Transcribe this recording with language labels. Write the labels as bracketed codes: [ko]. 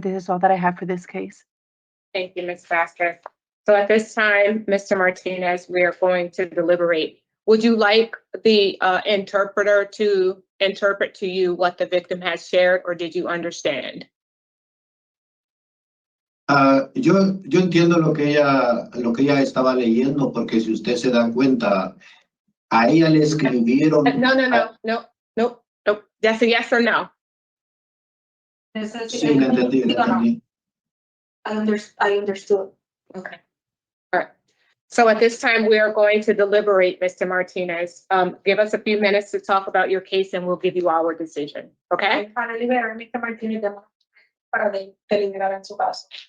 [en] This is all that I have for this case. Thank you, Ms. Vasquez. So at this time, Mr. Martinez, we are going to deliberate. Would you like the interpreter to interpret to you what the victim has shared, or did you understand? [es] Yo entiendo lo que ella estaba leyendo, porque si usted se da cuenta, a ella le escribieron. [en] No. That's a yes or no. [es] Sí, le entendí. [en] I understood. Okay. All right. So at this time, we are going to deliberate, Mr. Martinez. Give us a few minutes to talk about your case and we'll give you our decision. Okay? [es] Para liberar, Mr. Martínez, para deliberar en su caso.